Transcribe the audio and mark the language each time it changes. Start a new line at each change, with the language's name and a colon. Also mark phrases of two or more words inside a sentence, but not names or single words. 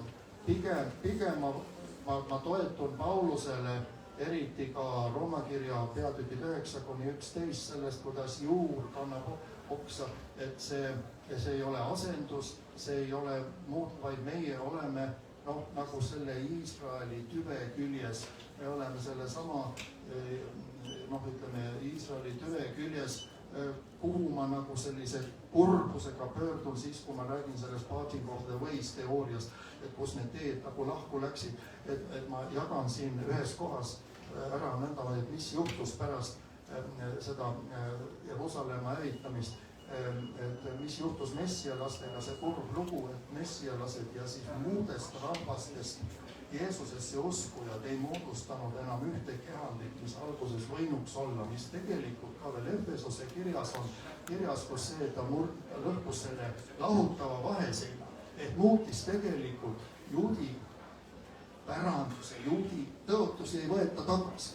Estonian: Pigem ma toetun Paulusele, eriti ka Rooma kirja peatükid 9-11 sellest, kuidas juur kannab oksa, et see ei ole asendus, see ei ole muud, vaid meie oleme nagu selle Iisraeli tüve küljes. Me oleme selle sama, Iisraeli tüve küljes, kuhu ma nagu sellise kurbusega pöördun siis, kui ma räägin sellest
English: parting of the ways
Estonian: teooriast, et kus need teed nagu lahku läksid, et ma jagan siin ühes kohas ära nõnda, et mis juhtus pärast seda Jeruusalemma hävitamist, et mis juhtus messialastega, see kurb lugu, et messialased ja siis muudest rahvastest Jeesusesse uskujad ei moodustanud enam ühte kehaldit, mis alguses võinuks olla, mis tegelikult ka veel Efesose kirjas on kirjas, kus see, et ta lõhkus selle lahutava vaheseina, et muutis tegelikult juudi päranduse, juudi tõotusi ei võeta tagasi.